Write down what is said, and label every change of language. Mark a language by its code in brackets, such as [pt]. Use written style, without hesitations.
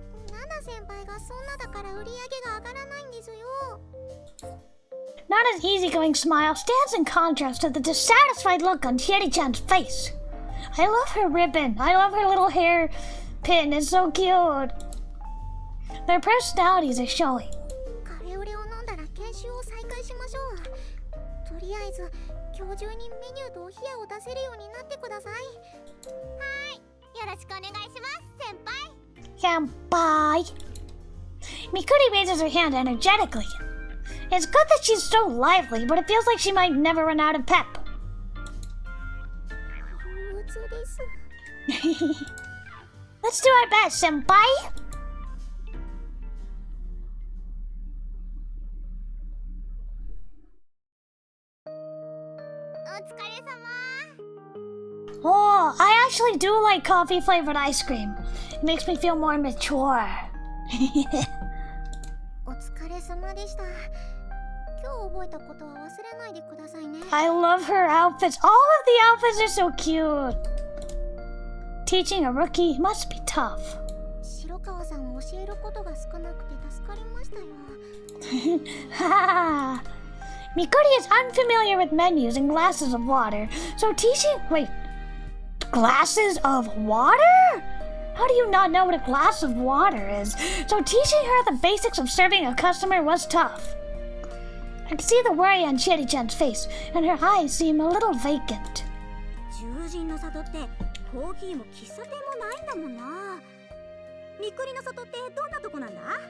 [ja] ナナ先輩がそんなだから売り上げが上がらないんですよ。 [en] Nana's easygoing smile stands in contrast to the dissatisfied look on Chieri-chan's face. I love her ribbon. I love her little hair pin. It's so cute. Their personalities are showing. [ja] カフェオレを飲んだら研修を再開しましょう。とりあえず今日中にメニューとお冷やを出せるようになってください。はい、よろしくお願いします、先輩。 [en] Senpai. Mikuri raises her hand energetically. It's good that she's so lively, but it feels like she might never run out of pep. [ja] です。 [en] Let's do our best, senpai. [ja] お疲れ様。 [en] Oh, I actually do like coffee flavored ice cream. It makes me feel more mature. [ja] お疲れ様でした。今日覚えたことは忘れないでくださいね。 [en] I love her outfits. All of the outfits are so cute. Teaching a rookie must be tough. [ja] 白川さんを教えることが少なくて助かりましたよ。 [en] Ha! Mikuri is unfamiliar with menus and glasses of water, so teaching... Wait. Glasses of water? How do you not know what a glass of water is? So teaching her the basics of serving a customer was tough. I can see the worry on Cherry-chan's face, and her eyes seem a little vacant. [ja] 獣人の里ってコーヒーも喫茶店もないんだもんな。みくりの里ってどんなとこなんだ？